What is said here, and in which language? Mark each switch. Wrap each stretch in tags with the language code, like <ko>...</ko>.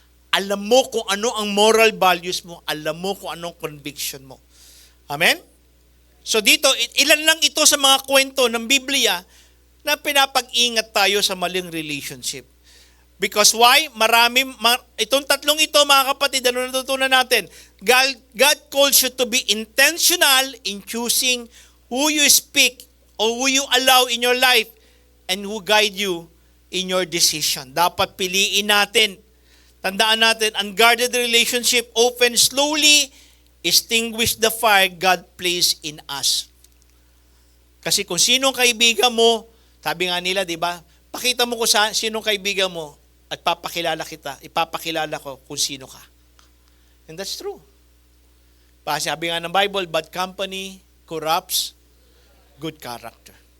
<tl>Alam mo kung ano ang moral values mo. Alam mo kung anong conviction mo. Amen? So dito, ilan lang ito sa mga kwento ng Biblia na pinapag-ingat tayo sa maling relationship.</tl> <en>Because why?</en> <tl>Itong tatlong ito, mga kapatid, ano natutunan natin?</tl> <en>God calls you to be intentional in choosing who you speak or who you allow in your life and who guide you in your decision.</en> <tl>Dapat piliin natin. Tandaan natin,</tl> <en>unguarded relationship often slowly extinguish the fire God placed in us.</en> <tl>Kasi kung sinong kaibigan mo, sabi nga nila, di ba? Pakita mo kung sinong kaibigan mo at ipapakilala ko kung sino ka.</tl> <en>And that's true.</en> <tl>Sabi nga ng</tl> <en>Bible, bad company corrupts good character.</en>